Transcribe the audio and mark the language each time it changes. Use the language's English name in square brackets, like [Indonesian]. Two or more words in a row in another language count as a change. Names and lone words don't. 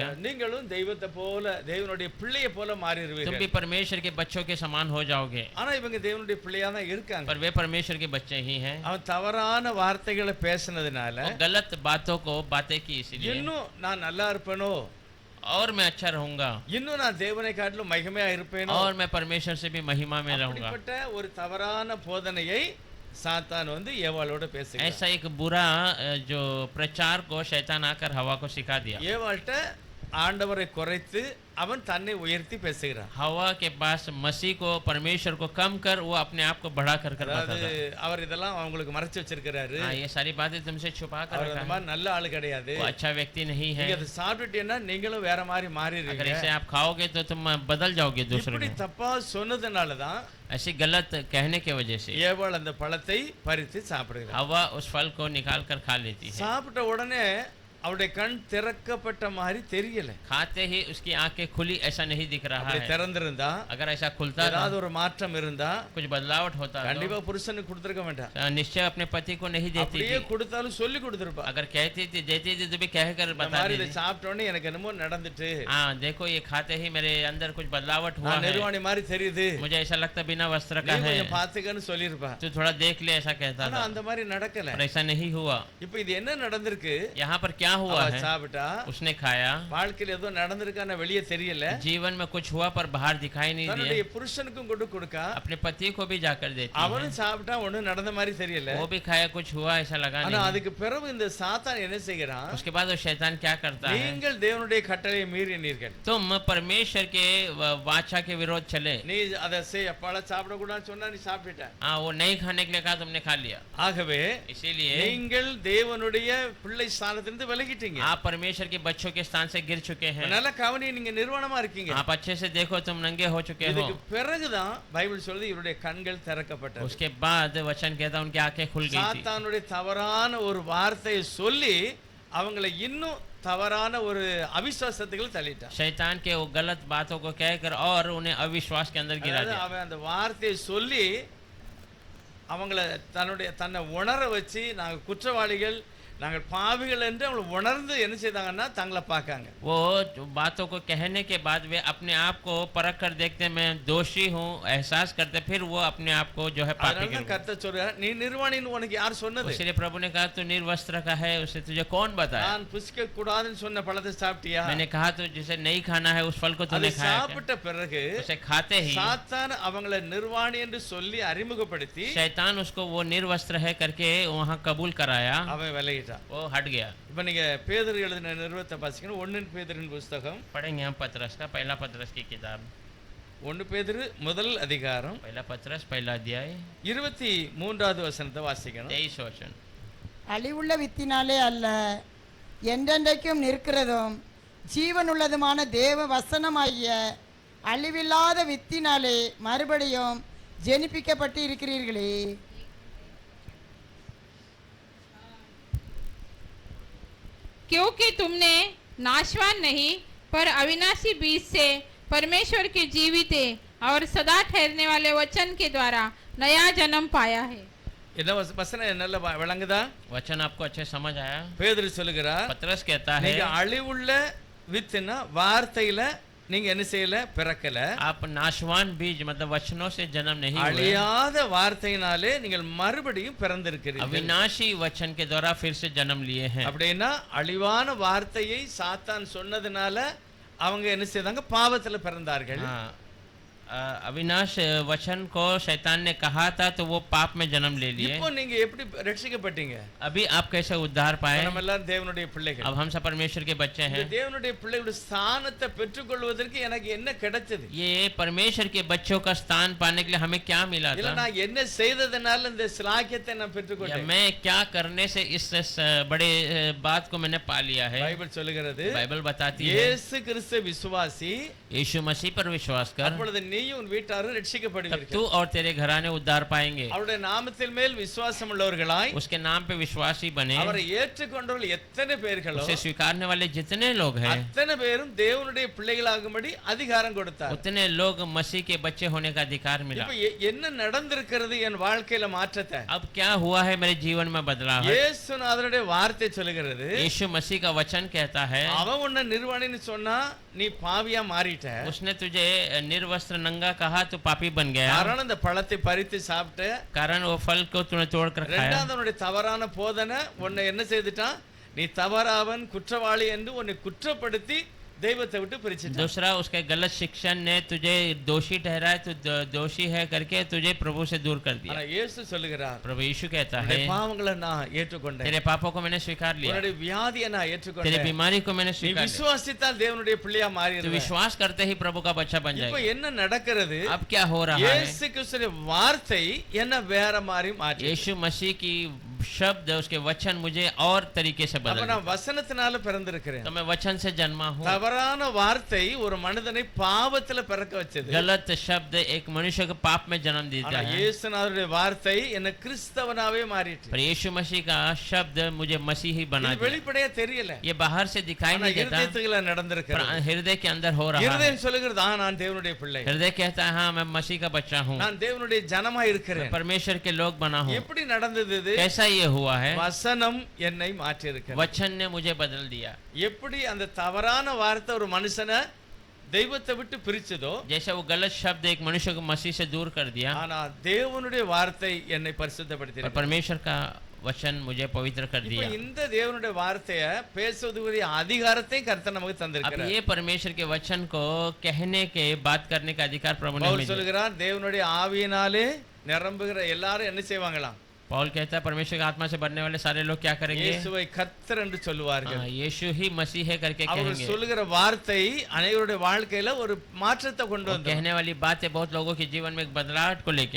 [Tamil] நீங்களும் தெய்வத்தை போல தேவனுடைய பிள்ளையை போல [Hindi] तुम [Tamil] மாறிடுவீர்கள். [Hindi] भी परमेश्वर के बच्चों के समान हो जाओगे। [Tamil] ஆனா இவங்க தேவனுடைய பிள்ளையா தான் இருக்காங்க. [Hindi] पर वे परमेश्वर के बच्चे ही हैं। [Tamil] அவன் தவறான வார்த்தைகளை பேசினதுனால [Hindi] वो गलत बातों को बातें की, इसलिए [Tamil] இன்னும் நான் நல்லா இருப்பேனோ, [Hindi] और मैं अच्छा रहूंगा, [Tamil] இன்னும் நான் தேவனை காட்டிலும் மகிமையா இருப்பேனோ, [Hindi] और मैं परमेश्वर से भी महिमा में रहूंगा। [Tamil] அப்படிப்பட்ட ஒரு தவறான போதனையை சாத்தான் வந்து ஏவாளோட பேசுகிறான். [Hindi] ऐसा एक बुरा जो प्रचार को शैतान आकर हवा को सिखा दिया। [Tamil] ஏவாள்கிட்ட ஆண்டவரை குறைத்து அவன் தன்னை உயர்த்தி பேசுகிறான். [Hindi] हवा के पास मसीह को, परमेश्वर को कम कर वो अपने आप को बढ़ा कर बताता [Tamil] அதாவது [Hindi] था। [Tamil] அவர் இதெல்லாம் அவங்களுக்கு மறைச்சு வச்சிருக்கிறாரு. [Hindi] हाँ, ये सारी बातें तुमसे छुपा कर [Tamil] அவர் [Hindi] रखा [Tamil] அந்த [Hindi] है, [Tamil] மாதிரி நல்ல ஆளு கிடையாது. [Hindi] वो अच्छा व्यक्ति नहीं है। [Tamil] நீங்க அதை சாப்பிட்டுட்டீங்கன்னா நீங்களும் வேற மாதிரி [Hindi] अगर [Tamil] மாறிடுவீங்க. [Hindi] इसे आप खाओगे तो तुम बदल जाओगे दूसरे [Tamil] இப்படி [Hindi] में। [Tamil] தப்பா சொன்னதுனாலதான் [Hindi] ऐसी गलत कहने के वजह से [Tamil] ஏவாள் அந்த பழத்தை பறித்து சாப்பிடுகிறார். [Hindi] हवा उस फल को निकाल कर खा लेती है। [Tamil] சாப்பிட்ட உடனே அவருடைய கண் திறக்கப்பட்ட மாதிரி தெரியல. [Hindi] खाते ही उसकी आंखें खुली ऐसा नहीं दिख रहा [Tamil] அப்படி [Hindi] है। [Tamil] திறந்திருந்தா [Hindi] अगर ऐसा खुलता [Tamil] ஏதாவது [Hindi] था, [Tamil] ஒரு மாற்றம் இருந்தா [Hindi] कुछ बदलावट होता [Tamil] கண்டிப்பா புருஷனுக்கு கொடுத்திருக்க மாட்டான். [Hindi] तो निश्चय अपने पति को नहीं देती [Tamil] அப்படியே [Hindi] थी। [Tamil] கொடுத்தாலும் சொல்லி கொடுத்திருப்பா. [Hindi] अगर कहती थी, देती थी तो भी कहकर [Tamil] இந்த [Hindi] बता [Tamil] மாதிரி இதை [Hindi] देती। [Tamil] சாப்பிட்ட உடனே எனக்கு என்னமோ நடந்துட்டு, [Hindi] हाँ, देखो ये खाते ही मेरे अंदर कुछ बदलावट हुआ [Tamil] நான் [Hindi] है, [Tamil] நிர்வாணி மாதிரி தெரியுது, [Hindi] मुझे ऐसा लगता बिना वस्त्र [Tamil] நீ [Hindi] का है, [Tamil] கொஞ்சம் பாத்துக்கன்னு சொல்லிருப்பா. [Hindi] तो थोड़ा देख ले, ऐसा कहता [Tamil] ஆனா [Hindi] था। [Tamil] அந்த மாதிரி நடக்கல. [Hindi] पर ऐसा नहीं हुआ। [Tamil] இப்ப இது என்ன நடந்திருக்கு? [Hindi] यहाँ पर क्या हुआ [Tamil] அவ [Hindi] है? [Tamil] சாப்பிட்டா [Hindi] उसने खाया, [Tamil] வாழ்க்கையில ஏதோ நடந்திருக்கான வெளியே தெரியல, [Hindi] जीवन में कुछ हुआ पर बाहर दिखाई नहीं [Tamil] தன்னுடைய [Hindi] दिया, [Tamil] புருஷனுக்கும் கொடுக்கா, [Hindi] अपने पति को भी जाकर देती है, [Tamil] அவனும் சாப்பிட்டா ஒண்ணும் நடந்த மாதிரி தெரியல. [Hindi] वो भी खाया, कुछ हुआ ऐसा लगा [Tamil] ஆனா [Hindi] नहीं। [Tamil] அதுக்கு பிறகு இந்த சாத்தான் என்ன செய்கிறான்? [Hindi] उसके बाद वो शैतान क्या करता है? [Tamil] நீங்கள் தேவனுடைய கட்டளையை மீறினீர்கள், [Hindi] तुम परमेश्वर के वाचा के विरोध चले। [Tamil] நீ அதை பழம் சாப்பிடக்கூடாதுன்னு சொன்னா நீ சாப்பிட்ட. [Hindi] हाँ, वो नहीं खाने के लिए कहा, तुमने खा लिया। [Tamil] ஆகவே [Hindi] इसीलिए [Tamil] நீங்கள் தேவனுடைய பிள்ளை ஸ்தானத்திலிருந்து விலகிட்டீங்க. [Hindi] आप परमेश्वर के बच्चों के स्थान से गिर चुके हैं। [Tamil] நல்ல கவனி, நீங்க நிர்வாணமா இருக்கீங்க. [Hindi] आप अच्छे से देखो, तुम नंगे हो चुके हो। [Tamil] இதுக்கு பிறகுதான் பைபிள் சொல்லுது இவருடைய கண்கள் திறக்கப்பட்டது. [Hindi] उसके बाद वचन कहता उनकी आंखें खुल गई थी। [Tamil] சாத்தானுடைய தவறான ஒரு வார்த்தையை சொல்லி அவங்களை இன்னும் தவறான ஒரு அவிசுவாசத்துக்குள்ள தள்ளிட்டான். [Hindi] शैतान के वो गलत बातों को कहकर और उन्हें अविश्वास के अंदर गिरा [Tamil] அதாவது [Hindi] दिया। [Tamil] அவன் அந்த வார்த்தையை சொல்லி அவங்கள தன்னை உணர வச்சு நாங்க குற்றவாளிகள், நாங்கள் பாவிகள் என்று அவங்களை உணர்ந்து என்ன செய்தாங்கன்னா தங்களை பார்க்காங்க. [Hindi] वो बातों को कहने के बाद वे अपने आप को परख कर देखते, मैं दोषी हूँ, एहसास करते, फिर वो अपने आप को जो है पापी [Tamil] அதனால [Hindi] के रूप में। [Tamil] கர்த்தர் சொல்றார், நீ நிர்வாணின்னு உனக்கு யார் சொன்னது? [Hindi] इसलिए प्रभु ने कहा तू निर्वस्त्र का है, उसे तुझे कौन बताया? [Tamil] நான் புசிக்க கூடாதுன்னு சொன்ன பழத்தை சாப்பிட்டியா? [Hindi] मैंने कहा तो जिसे नहीं खाना है उस फल को [Tamil] அதை [Hindi] तूने खाया क्या? [Tamil] சாப்பிட்ட பிறகு [Hindi] उसे खाते ही [Tamil] சாத்தான் அவங்களை நிர்வாணி என்று சொல்லி அறிமுகப்படுத்தி [Hindi] शैतान उसको वो निर्वस्त्र है करके वहाँ कबूल कराया, [Tamil] அவன் விலகிட்டான். [Hindi] वो हट गया। [Tamil] இப்ப நீங்க பேதுரு எழுதின நிருபத்தை வாசிக்கணும். 1 பேதுருவின் புத்தகம், [Hindi] पढ़ेंगे हम पतरस का पहला पतरस की किताब, [Tamil] 1 பேதுரு முதல் அதிகாரம் [Hindi] पहला पतरस पहला अध्याय [Tamil] 23வது வசனத்தை வாசிக்கணும். [Hindi] 23 वचन। [Tamil] அழிவுள்ள வித்தினாலே அல்ல, என்றென்றைக்கும் நிற்கிறதும் ஜீவனுள்ளதுமான தேவ வசனமாகிய அழிவில்லாத வித்தினாலே மறுபடியும் ஜெனிப்பிக்கப்பட்டு இருக்கிறீர்களே. [Hindi] क्योंकि तुमने नाशवान नहीं पर अविनाशी बीज से परमेश्वर के जीवित और सदा ठहरने वाले वचन के द्वारा नया जन्म पाया है। [Tamil] என்ன வசனம் நல்ல விளங்குதா? [Hindi] वचन आपको अच्छे समझ आया? [Tamil] பேதுரு சொல்லுகிறார், [Hindi] पतरस कहता है [Tamil] நீங்க அழிவுள்ள வித்துனா வார்த்தையில நீங்க என்ன செய்யல, பிறக்கல. [Hindi] आप नाशवान बीज मतलब वचनों से जन्म नहीं हुए, [Tamil] அழியாத வார்த்தையினாலே நீங்கள் மறுபடியும் பிறந்திருக்கிறீர்கள். [Hindi] अविनाशी वचन के द्वारा फिर से जन्म लिए हैं। [Tamil] அப்படின்னா அழிவான வார்த்தையை சாத்தான் சொன்னதுனால அவங்க என்ன செய்தாங்க, பாவத்துல பிறந்தார்கள். [Hindi] हाँ, अविनाश वचन को शैतान ने कहा था तो वो पाप में जन्म ले लिए। [Tamil] இப்போ நீங்க எப்படி ரட்சிக்கப்பட்டீங்க? [Hindi] अभी आप कैसे उद्धार पाए? [Tamil] நம்ம எல்லாரும் தேவனுடைய பிள்ளைகள். [Hindi] अब हम सब परमेश्वर के बच्चे [Tamil] இந்த [Hindi] हैं। [Tamil] தேவனுடைய பிள்ளைகளுடைய ஸ்தானத்தை பெற்றுக்கொள்வதற்கு எனக்கு என்ன கிடைச்சது? [Hindi] ये परमेश्वर के बच्चों का स्थान पाने के लिए हमें क्या मिला [Tamil] இல்ல [Hindi] था, [Tamil] நான் என்ன செய்ததனால இந்த ஸ்லாக்கியத்தை நான் [Hindi] या [Tamil] பெற்றுக்கொண்டேன்? [Hindi] मैं क्या करने से इस बड़े बात को मैंने पा लिया है? [Tamil] பைபிள் சொல்லுகிறது, [Hindi] बाइबल बताती है [Tamil] இயேசு கிறிஸ்து விசுவாசி, [Hindi] यीशु मसीह पर विश्वास कर, [Tamil] அப்பொழுது நீயும் உன் வீட்டாரும் [Hindi] तब [Tamil] ரட்சிக்கப்படுவீர்கள். [Hindi] तू और तेरे घराने उद्धार पाएंगे। [Tamil] அவருடைய நாமத்தின் மேல் விசுவாசம் உள்ளவர்களாய் [Hindi] उसके नाम पे विश्वासी बने, [Tamil] அவரை ஏற்றுக்கொண்டவர்கள் எத்தனை பேர்களோ [Hindi] उसे स्वीकारने वाले जितने लोग हैं [Tamil] அத்தனை பேரும் தேவனுடைய பிள்ளைகளாகும்படி அதிகாரம் கொடுத்தார். [Hindi] उतने लोग मसीह के बच्चे होने का अधिकार मिला। [Tamil] இப்ப என்ன நடந்திருக்கிறது என் வாழ்க்கையில மாற்றத்தை? [Hindi] अब क्या हुआ है मेरे जीवन में बदलाव? [Tamil] இயேசுநாதருடைய வார்த்தை சொல்லுகிறது, [Hindi] यीशु मसीह का वचन कहता है, [Tamil] அவன் உன்னை நிர்வாணின்னு சொன்னா நீ பாவியா மாறிட்ட. [Hindi] उसने तुझे निर्वस्त्र नंगा कहा तो पापी बन गया, [Tamil] காரணம் இந்த பழத்தை பறித்து சாப்பிட்ட. [Hindi] कारण वो फल को तूने तोड़ कर खाया। [Tamil] இரண்டாவது அவனுடைய தவறான போதனை உன்னை என்ன செய்துட்டான், நீ தவறாவன் குற்றவாளி என்று உன்னை குற்றப்படுத்தி தெய்வத்தை விட்டு பிரிச்சுட்டான். [Hindi] दूसरा उसके गलत शिक्षण ने तुझे दोषी ठहराया, तू दोषी है करके तुझे प्रभु से दूर कर दिया। [Tamil] ஆனா இயேசு சொல்லுகிறார், [Hindi] प्रभु यीशु कहता है, [Tamil] உன்னுடைய பாவங்களை நான் ஏற்றுக்கொண்டேன், [Hindi] तेरे पापों को मैंने स्वीकार लिया, [Tamil] உன்னுடைய வியாதியை நான் [Hindi] तेरी [Tamil] ஏற்றுக்கொண்டேன். [Hindi] बीमारी को मैंने [Tamil] நீ [Hindi] स्वीकार लिया। [Tamil] விசுவாசித்தால் தேவனுடைய பிள்ளையா [Hindi] तो [Tamil] மாறிடுவே. [Hindi] विश्वास करते ही प्रभु का बच्चा बन [Tamil] இப்போ [Hindi] जाएगा। [Tamil] என்ன நடக்கிறது? [Hindi] अब क्या हो रहा है? [Tamil] இயேசு கிறிஸ்துவின் வார்த்தை என்ன வேற மாதிரி மாற்றி. [Hindi] यीशु मसीह की शब्द, उसके वचन मुझे और तरीके से [Tamil] அப்ப [Hindi] बदल [Tamil] நான் வசனத்தினால பிறந்திருக்கிறேன். [Hindi] तो मैं वचन से जन्मा हूँ। [Tamil] தவறான வார்த்தை ஒரு மனிதனை பாவத்துல பிறக்க வச்சது. [Hindi] गलत शब्द एक मनुष्य को पाप में जन्म देता [Tamil] ஆனா [Hindi] है, [Tamil] இயேசுநாதருடைய வார்த்தை என்ன கிறிஸ்தவனாவே மாறிட்டு. [Hindi] पर यीशु मसीह का शब्द मुझे मसीही बना [Tamil] இது [Hindi] दिया। [Tamil] வெளிப்படையா தெரியல, [Hindi] ये बाहर से दिखाई [Tamil] ஆனா [Hindi] नहीं देता, [Tamil] இருதயத்துக்குள்ள [Hindi] पर [Tamil] நடந்திருக்கிறது. [Hindi] हृदय के अंदर हो रहा है। [Tamil] இருதயம் சொல்லுகிறது, நான் தேவனுடைய பிள்ளை, [Hindi] हृदय कहता है हाँ मैं मसीह का बच्चा हूँ, [Tamil] நான் தேவனுடைய ஜனமா [Hindi] मैं [Tamil] இருக்கிறேன். [Hindi] परमेश्वर के लोग बना हूँ। [Tamil] எப்படி நடந்தது இது? [Hindi] कैसा ये हुआ है? [Tamil] வசனம் என்னை மாற்றி இருக்கிறது. [Hindi] वचन ने मुझे बदल दिया। [Tamil] எப்படி அந்த தவறான வார்த்தை ஒரு மனுஷனை தெய்வத்தை விட்டு பிரிச்சதோ, [Hindi] जैसे वो गलत शब्द एक मनुष्य को मसीह से दूर कर दिया, [Tamil] ஆனா தேவனுடைய வார்த்தை என்னை [Hindi] और [Tamil] பரிசுத்தப்படுத்தி. [Hindi] परमेश्वर का वचन मुझे पवित्र कर [Tamil] இப்போ [Hindi] दिया। [Tamil] இந்த தேவனுடைய வார்த்தையை பேசுவதற்குரிய அதிகாரத்தை கர்த்தர் நமக்கு [Hindi] अब [Tamil] தந்திருக்கிறார். [Hindi] ये परमेश्वर के वचन को कहने के, बात करने का अधिकार प्रभु ने [Tamil] பவுல் [Hindi] हमें दिया। [Tamil] சொல்லுகிறார், தேவனுடைய ஆவியினாலே நிரம்புகிற எல்லாரும் என்ன செய்வாங்களாம்? [Hindi] पौल कहता है परमेश्वर की आत्मा से भरने वाले सारे लोग क्या करेंगे? [Tamil] இயேசுவை கர்த்தர் என்று சொல்லுவார்கள். [Hindi] हाँ, यीशु ही मसीह है करके [Tamil] அவர் [Hindi] कहेंगे। [Tamil] சொல்லுகிற வார்த்தை அனைவருடைய வாழ்க்கையில ஒரு மாற்றத்தை கொண்டு [Hindi] वो [Tamil] வந்தது. [Hindi] कहने वाली बातें बहुत लोगों के जीवन में एक बदलाव को लेके